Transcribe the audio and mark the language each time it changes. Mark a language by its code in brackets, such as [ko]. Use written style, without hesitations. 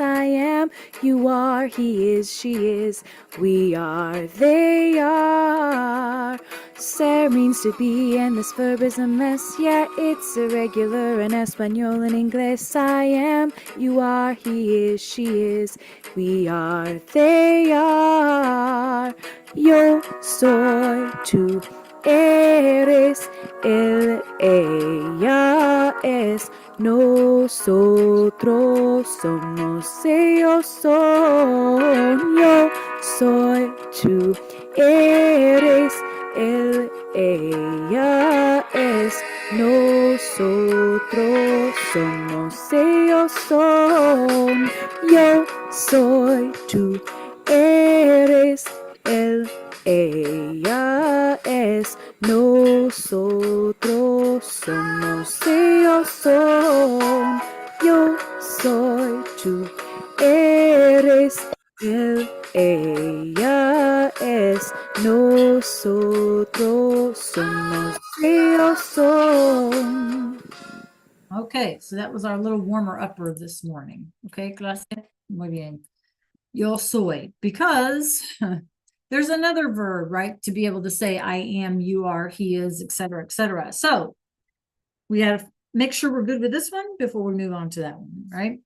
[en] I am, you are, he is, she is, we are, they are. Ser means to be, and this verb is a mess. Yeah, it's irregular in Espanol and English. I am, you are, he is, she is, we are, they are. [es] Yo soy, tú eres, él, ella es, nosotros somos, ellos son. Yo soy, tú eres, él, ella es, nosotros somos, ellos son. Yo soy, tú eres, él, ella es, nosotros somos, ellos son. Yo soy, tú eres, él, ella es, nosotros somos, ellos son. [en] Okay, so that was our little warmer upper this morning. Okay, clase. [es] Muy bien. Yo soy, [en] because there's another verb, right? To be able to say I am, you are, he is, etc., etc. So we have to make sure we're good with this one before we move on to that one, right?